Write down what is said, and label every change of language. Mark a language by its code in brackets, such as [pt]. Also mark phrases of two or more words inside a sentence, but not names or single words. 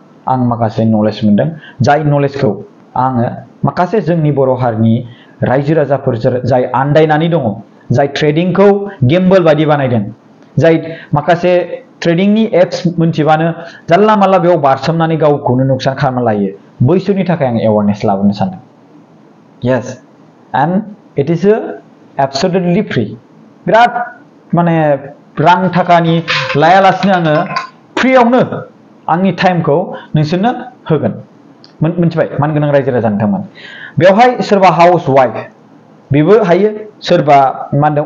[brx] आं माखासे नलेज मोनदों जाय नलेजखौ आङो माखासे जोंनि बर' हारिनि रायजो राजाफोर जाय आन्दायनानै दङ जाय ट्रेडिंखौ गेम्बल बायदि बानायदों जाय माखासे ट्रेडिंनि एप्स मोनथिबानो जानला मानला बेयाव बारसोमनानै गावखौनो नुकसान खालामना लायो बैसोरनि थाखाय आं एवारनेस लाबोनो सानदों [en] yes and it is absolutely free [brx] बिराद माने रां थाखानि लायालासिनो आङो फ्रियावनो आंनि टाइमखौ नोंसोरनो होगोन मोनथिबाय मानगोनां रायजो राजा नोंथांमोन बेवहाय सोरबा [en] house wife [brx] बेबो हायो सोरबा मा होनदों